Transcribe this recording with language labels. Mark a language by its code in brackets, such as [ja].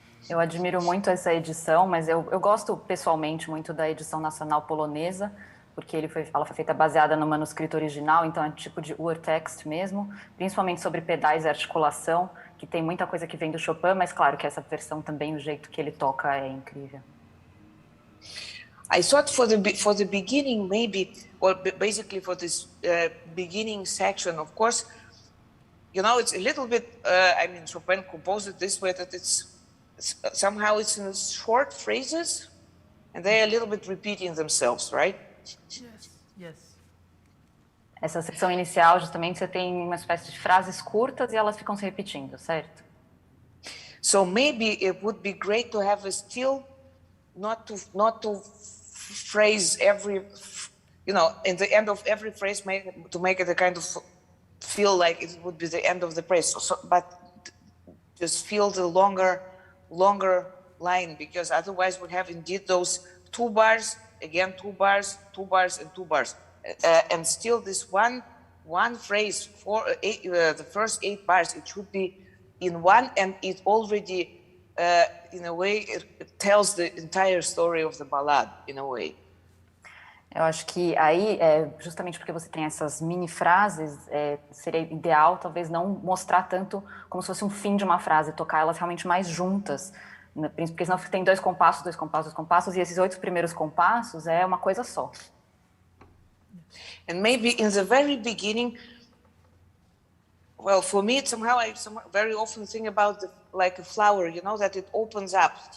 [pt] Eu admiro muito essa edição, mas eu gosto pessoalmente muito da edição nacional polonesa, porque ela foi feita baseada no manuscrito original, então é tipo de urtext mesmo, principalmente sobre pedais e articulação, que tem muita coisa que vem do Chopin, mas claro que essa versão também, o jeito que ele toca é incrível. [en] I thought for the beginning maybe, or basically for this beginning section, of course, it's a little bit, Chopin composed it this way that somehow it's in short phrases, and they're a little bit repeating themselves, right? Yes. [pt] Essa seção inicial, justamente, você tem uma espécie de frases curtas e elas ficam se repetindo, certo? [en] So maybe it would be great to have a still, not to phrase every, in the end of every phrase, to make it a kind of feel like it would be the end of the phrase. But just feel the longer line, because otherwise we have indeed those 2 bars, again 2 bars, 2 bars, and 2 bars, and still this one phrase for the first 8 bars, it should be in one, and it already in a way it tells the entire story of the ballad in a way. [pt] Eu acho que aí, justamente porque você tem essas mini frases, seria ideal talvez não mostrar tanto como se fosse um fim de uma frase, tocar elas realmente mais juntas, né? Porque senão tem 2 compassos, 2 compassos, 2 compassos, e esses 8 primeiros compassos é uma coisa só. [en] And maybe in the very beginning, well, for me, somehow I very often think about like a flower, that it opens up.